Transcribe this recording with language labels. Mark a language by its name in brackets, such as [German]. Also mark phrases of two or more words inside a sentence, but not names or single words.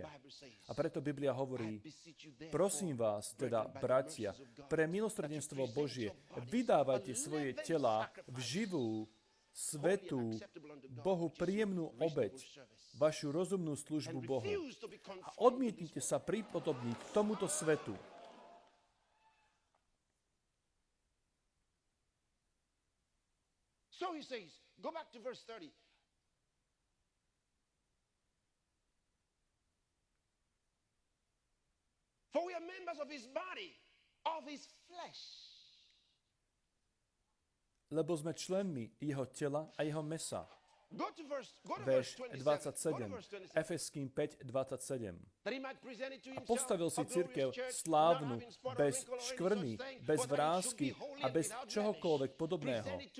[Slovak] A preto Biblia hovorí, prosím vás, teda bratia, pre milosrdenstvo Božie, vydávajte svoje telá v živú, svätú, Bohu príjemnú obeť, vašu rozumnú službu Bohu. A odmietnite sa pripodobniť tomuto svetu. [English] So he says, go back to verse 30. For we are members of his body, of his flesh. [Slovak] Lebo sme členmi jeho tela a jeho mesa. Verš 27, Efeským 5:27. A postavil si cirkev slávnu, bez škvrny, bez vrásky a bez čohokoľvek podobného.